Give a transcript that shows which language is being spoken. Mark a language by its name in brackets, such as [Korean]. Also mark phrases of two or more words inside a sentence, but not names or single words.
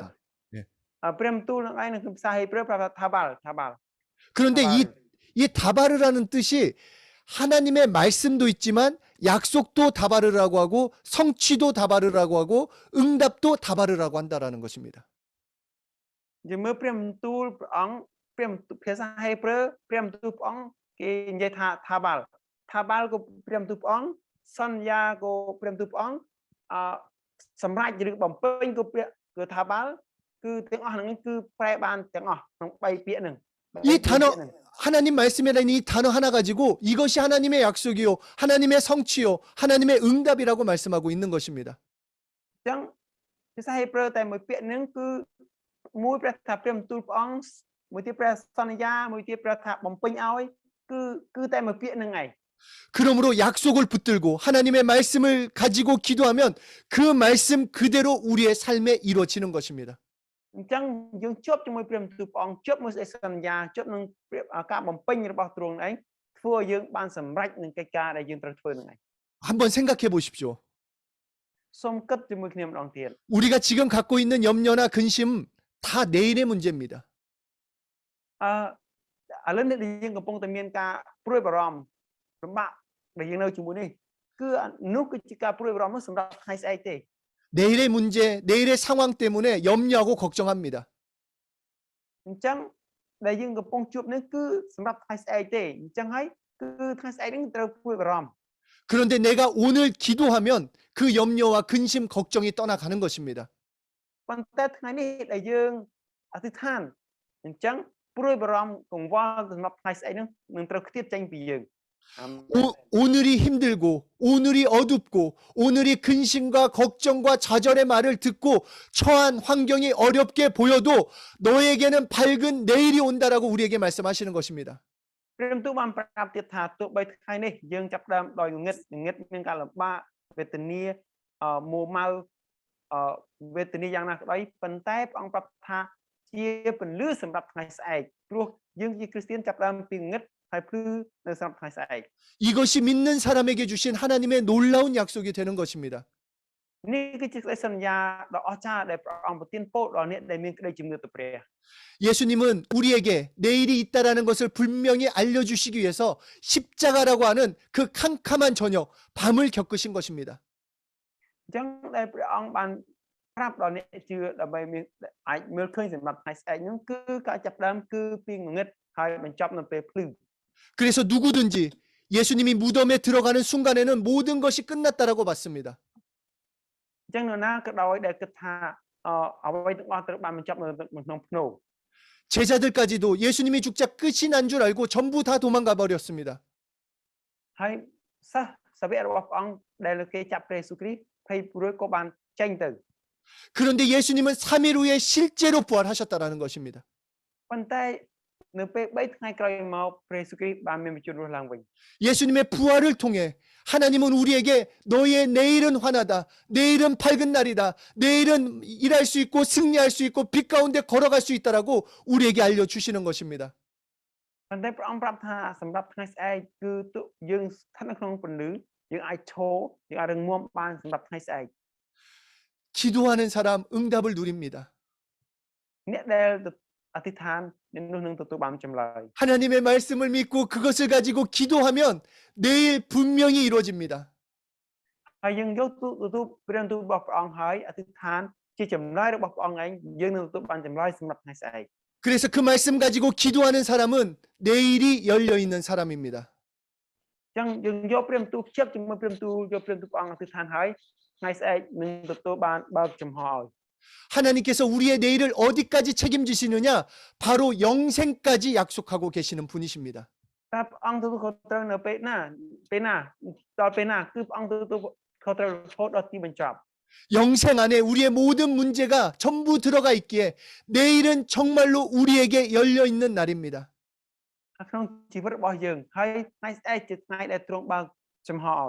[Khmer] ព្រះបន្ទូលនឹងឯងនៅភាសាហេប្រឺប្រាប់ថាថាបាល់ [Korean] 그런데 이 다바르라는 뜻이 하나님의 말씀도 있지만 약속도 다바르라고 하고 성취도 다바르라고 하고 응답도 다바르라고 한다라는 것입니다. [Khmer] យើងមើលព្រះបន្ទូលព្រះអង្គភាសាហេប្រឺព្រះបន្ទូលព្រះអង្គគេនិយាយថាបាល់ក៏ព្រះបន្ទូលព្រះអង្គសន្យាក៏ព្រះបន្ទូលព្រះអង្គសម្រាប់ឬបំពេញក៏គឺថាបាល់គឺទាំងអស់ហ្នឹងគឺប្រែបានទាំងអស់ក្នុង3ពាក្យហ្នឹង [Korean] 이 단어 하나님 말씀이라는 이 단어 하나 가지고 이것이 하나님의 약속이요 하나님의 성취요 하나님의 응답이라고 말씀하고 있는 것입니다. [Khmer] អញ្ចឹងភាសាហេប្រឺតែមួយពាក្យហ្នឹងគឺមួយព្រះថាព្រះបន្ទូលព្រះអង្គមួយទៀតព្រះសន្យាមួយទៀតព្រះថាបំពេញឲ្យគឺតែមួយពាក្យហ្នឹងឯង [Korean] 그러므로 약속을 붙들고 하나님의 말씀을 가지고 기도하면 그 말씀 그대로 우리의 삶에 이루어지는 것입니다. [Khmer] អញ្ចឹងយើងជាប់ជាមួយព្រះបន្ទូលព្រះអង្គជាប់មួយសេចក្ដីសន្យាជាប់នឹងការបំពេញរបស់ទ្រង់ឯងធ្វើឲ្យយើងបានសម្រេចនឹងកិច្ចការដែលយើងត្រូវធ្វើនឹងឯង [Korean] 한번 생각해 보십시오. [Khmer] សូមគិតជាមួយគ្នាម្ដងទៀត [Korean] 우리가 지금 갖고 있는 염려나 근심 다 내일의 문제입니다. [Khmer] ឥឡូវនេះដែលយើងកំពុងតែមានការព្រួយបារម្ភលំបាកដែលយើងនៅជាមួយនេះគឺនោះគឺជាការព្រួយបារម្ភនោះសម្រាប់ថ្ងៃស្អែកទេ [Korean] 내일의 문제, 내일의 상황 때문에 염려하고 걱정합니다. [Khmer] អញ្ចឹងដែលយើងកំពុងជួបនេះគឺសម្រាប់ថ្ងៃស្អែកទេអញ្ចឹងហើយគឺថ្ងៃស្អែកនេះត្រូវព្រួយបារម្ភ [Korean] 그런데 내가 오늘 기도하면 그 염려와 근심, 걱정이 떠나가는 것입니다. [Khmer] ប៉ុន្តែថ្ងៃនេះដែលយើងអធិដ្ឋានអញ្ចឹងព្រួយបារម្ភកង្វល់សម្រាប់ថ្ងៃស្អែកនេះនឹងត្រូវខ្ទាតចេញពីយើង [Korean] 오늘이 힘들고 오늘이 어둡고 오늘이 근심과 걱정과 좌절의 말을 듣고 처한 환경이 어렵게 보여도 너에게는 밝은 내일이 온다라고 우리에게 말씀하시는 것입니다. [Khmer] ព្រះបន្ទូលបានប្រាប់ទៀតថាទោះបីថ្ងៃនេះយើងចាប់ផ្ដើមដោយងងឹតមានការលំបាកវេទនាមួម៉ៅវេទនាយ៉ាងណាក្ដីប៉ុន្តែព្រះអង្គប្រាប់ថាជាពន្លឺសម្រាប់ថ្ងៃស្អែកព្រោះយើងជាគ្រីស្ទានចាប់ផ្ដើមពីងងឹតហើយភ្លឺនៅសម្រាប់ថ្ងៃស្អែក [Korean] 이것이 믿는 사람에게 주신 하나님의 놀라운 약속이 되는 것입니다. [Khmer] នេះគឺជាក្តីសន្យាដ៏អស្ចារ្យដែលព្រះអង្គប្រទានពរដល់អ្នកដែលមានក្តីជំនឿទៅព្រះ [Korean] 예수님은 우리에게 내일이 있다라는 것을 분명히 알려주시기 위해서 십자가라고 하는 그 캄캄한 저녁, 밤을 겪으신 것입니다. [Khmer] អញ្ចឹងដែលព្រះអង្គបានប្រាប់ដល់អ្នកជឿដើម្បីមានអាចមើលឃើញសម្រាប់ថ្ងៃស្អែកនោះគឺការចាប់ផ្ដើមគឺពីងងឹតហើយបញ្ចប់នៅពេលភ្លឺ [Korean] 그래서 누구든지 예수님이 무덤에 들어가는 순간에는 모든 것이 끝났다라고 받습니다. [Khmer] អញ្ចឹងនរណាក៏ដោយដែលគិតថាអ្វីទាំងអស់ត្រូវបានបញ្ចប់នៅក្នុងភ្នូរ [Korean] 제자들까지도 예수님이 죽자 끝이 난 줄 알고 전부 다 도망가 버렸습니다. [Khmer] ហើយសិស្សសាវករបស់ព្រះអង្គដែលគេចាប់ព្រះយេស៊ូវគ្រីស្ទភ័យព្រួយក៏បានចេញទៅ [Korean] 그런데 예수님은 3일 후에 실제로 부활하셨다라는 것입니다. [Khmer] ប៉ុន្តែនៅពេល3ថ្ងៃក្រោយមកព្រះយេស៊ូវគ្រីស្ទបានមានបញ្ជូនរស់ឡើងវិញ [Korean] 예수님의 부활을 통해 하나님은 우리에게 너의 내일은 환하다. 내일은 밝은 날이다. 내일은 일할 수 있고 승리할 수 있고 빛 가운데 걸어갈 수 있다라고 우리에게 알려주시는 것입니다. [Khmer] ប៉ុន្តែព្រះអង្គប្រាប់ថាសម្រាប់ថ្ងៃស្អែកគឺទុយើងស្ថិតនៅក្នុងពន្លឺយើងអាចឈរយើងអាចរឹងមាំបានសម្រាប់ថ្ងៃស្អែក [Korean] 기도하는 사람 응답을 누립니다. [Khmer] អ្នកដែលអធិដ្ឋាននោះនឹងទទួលបានចម្លើយ [Korean] 하나님의 말씀을 믿고 그것을 가지고 기도하면 내일 분명히 이루어집니다. [Khmer] ហើយយើងយកទទួលព្រះបន្ទូលរបស់ព្រះអង្គហើយអធិដ្ឋានជាចម្លើយរបស់ព្រះអង្គឯងយើងនឹងទទួលបានចម្លើយសម្រាប់ថ្ងៃស្អែក [Korean] 그래서 그 말씀 가지고 기도하는 사람은 내일이 열려 있는 사람입니다. [Khmer] អញ្ចឹងយើងយកព្រះបន្ទូលភ្ជាប់ជាមួយព្រះបន្ទូលយកព្រះបន្ទូលព្រះអង្គអធិដ្ឋានហើយថ្ងៃស្អែកនឹងទទួលបានបើកចំហឲ្យ [Korean] 하나님께서 우리의 내일을 어디까지 책임지시느냐? 바로 영생까지 약속하고 계시는 분이십니다. [Khmer] តើព្រះអង្គទទួលខុសត្រូវនៅពេលណាដល់ពេលណាគឺព្រះអង្គទទួលខុសត្រូវរហូតដល់ទីបញ្ចប់ [Korean] 영생 안에 우리의 모든 문제가 전부 들어가 있기에 내일은 정말로 우리에게 열려 있는 날입니다. [Khmer] ក្នុងជីវិតរបស់យើងហើយថ្ងៃស្អែកជាថ្ងៃដែលទ្រង់បើកចំហឲ្យ